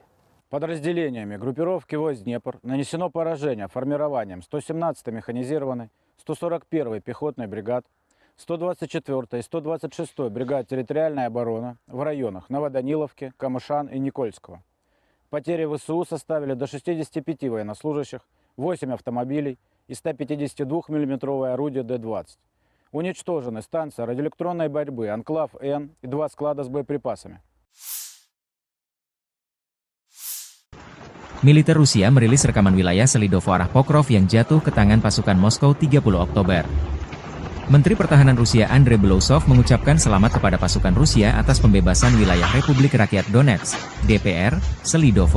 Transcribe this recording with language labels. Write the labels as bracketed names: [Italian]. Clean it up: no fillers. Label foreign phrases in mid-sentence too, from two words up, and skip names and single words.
[Russian] Подразделениями группировки войск Днепр нанесено поражение формированием 117-й механизированной, 141-й пехотной бригад, 124-й и 126-й бригад территориальной обороны в районах Новоданиловки, Камышан и Никольского. Потери ВСУ составили до 65 военнослужащих, 8 автомобилей и 152 мм орудие Д-20. Уничтожены станция радиоэлектронной борьбы «Анклав-Н» и 2 склада с боеприпасами. [Indonesian] Militer Rusia merilis rekaman wilayah Selidovo arah Pokrov yang jatuh ke tangan pasukan Moskow 30 Oktober. Menteri Pertahanan Rusia Andrei Belousov mengucapkan selamat kepada pasukan Rusia atas pembebasan wilayah Republik Rakyat Donetsk, DPR, Selidovo.